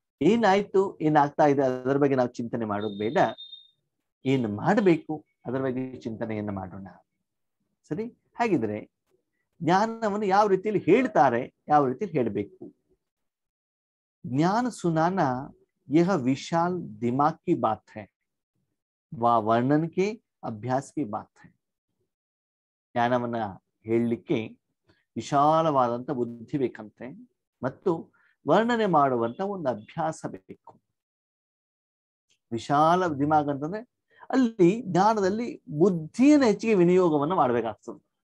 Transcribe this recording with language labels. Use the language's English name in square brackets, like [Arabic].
[Kannada] ಏನಾಯ್ತು, ಏನಾಗ್ತಾ ಇದೆ ಅದರ ಬಗ್ಗೆ ನಾವು ಚಿಂತನೆ ಮಾಡೋದು ಬೇಡ, ಏನು ಮಾಡಬೇಕು ಅದರ ಬಗ್ಗೆ ಚಿಂತನೆಯನ್ನ ಮಾಡೋಣ. ಸರಿ, ಹಾಗಿದ್ರೆ ಜ್ಞಾನವನ್ನು ಯಾವ ರೀತಿಯಲ್ಲಿ ಹೇಳ್ತಾರೆ, ಯಾವ ರೀತಿಯಲ್ಲಿ ಹೇಳಬೇಕು? [Hindi] ज्ञान सुनाना यह विशाल दिमाग की बात है, व वर्णन के अभ्यास की बात है. [Kannada] ಜ್ಞಾನವನ್ನ ಹೇಳಲಿಕ್ಕೆ ವಿಶಾಲವಾದಂತ ಬುದ್ಧಿ ಬೇಕಂತೆ, ಮತ್ತು ವರ್ಣನೆ ಮಾಡುವಂತ ಒಂದು ಅಭ್ಯಾಸ ಬೇಕು. ವಿಶಾಲ ದಿಮಾಗ್ ಅಂತಂದ್ರೆ ಅಲ್ಲಿ ಜ್ಞಾನದಲ್ಲಿ ಬುದ್ಧಿಯನ್ನು ಹೆಚ್ಚಿಗೆ ವಿನಿಯೋಗವನ್ನು ಮಾಡ್ಬೇಕಾಗ್ತದೆ.